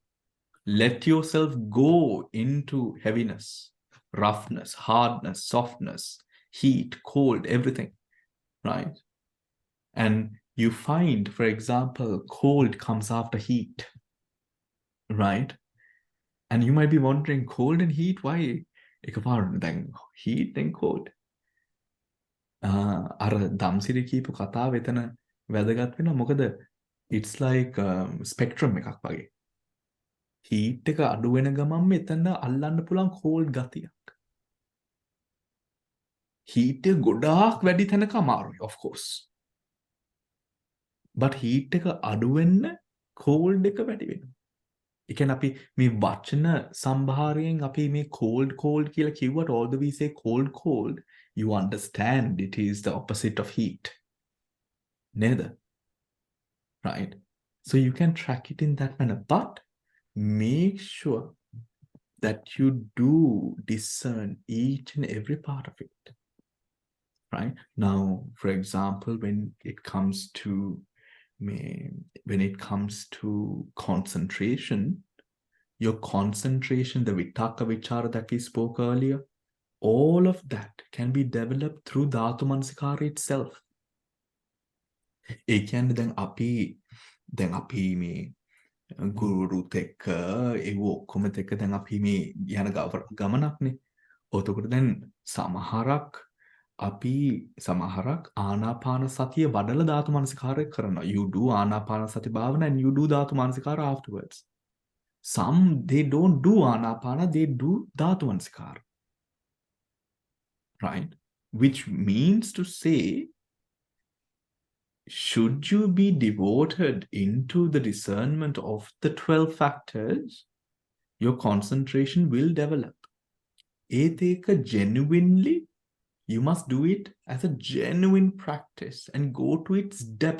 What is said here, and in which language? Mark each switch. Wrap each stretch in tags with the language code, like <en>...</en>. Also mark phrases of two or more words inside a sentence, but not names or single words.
<en>Let yourself go into heaviness, roughness, hardness, softness, heat, cold, everything, right? And you find, for example, cold comes after heat, right? And you might be wondering, cold and heat, why? Heat and cold.</en> <si>අර දම්සිරි කියපු කතාව එතන වැදගත් වෙනවා මොකද</si> <en>it's like spectrum</en> <si>එකක් වගේ. heat එක අඩු වෙන ගමන් මෙතන අල්ලන්න පුළුවන් cold ගතියක්. heat එක ගොඩාක් වැඩි තැනක අමාරුයි</si> <en>of course. but heat</en> <si>එක අඩු වෙන්න cold එක වැඩි වෙනවා. ඒ කියන්නේ අපි මේ වචන සම්භාරයෙන් අපි මේ cold කියලා කිව්වට</si> <en>although we say cold, you understand it is the opposite of heat. Neither. Right? So you can track it in that manner. But make sure that you do discern each and every part of it. Right? Now, for example, when it comes to concentration, your concentration, the Vitakka Vicāra that we spoke earlier, all of that can be developed through Dhātu-manasikāra itself.</en> <si>ඒ කියන්නේ දැන් අපි මේ ගුරුරුත් එක්ක ඒව ඔක්කොම එක්ක දැන් අපි මේ යන ගමනක්නේ. ඔතකොට දැන් සමහරක් ආනාපාන සතිය වඩලා ධාතු-මනසිකාරය කරනවා.</si> <en>You do</en> <si>ආනාපාන සති භාවනා</si> <en>and you do ධාතු-මනසිකාර afterwards. Some, they don't do ආනාපාන, they do ධාතු-මනසිකාර. Right? Which means to say, should you be devoted into the discernment of the 12 factors, your concentration will develop. Eteka genuinely, you must do it as a genuine practice and go to its depths.</en>